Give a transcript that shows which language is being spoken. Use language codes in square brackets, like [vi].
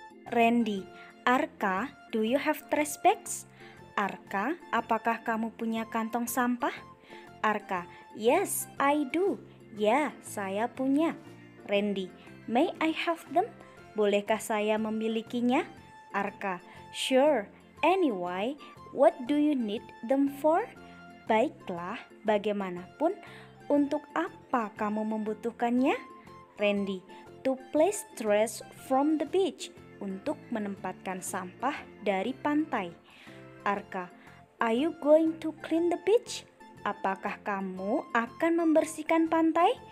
[en] Randy, Arka, do you have trash bags? [id] Arka, apakah kamu punya kantong sampah? Arka, [en] yes, I do. [id] Ya, saya punya. [en] Randy, may I have them? [id] Bolehkah saya memilikinya? [en] Arka, sure. Anyway, what do you need them for? [id] Baiklah, bagaimanapun, untuk apa kamu membutuhkannya? [en] Randy, to place trash from the beach, [id] untuk menempatkan sampah dari pantai. [en] Arka, are you going to clean the beach? [id] Apakah kamu akan membersihkan pantai?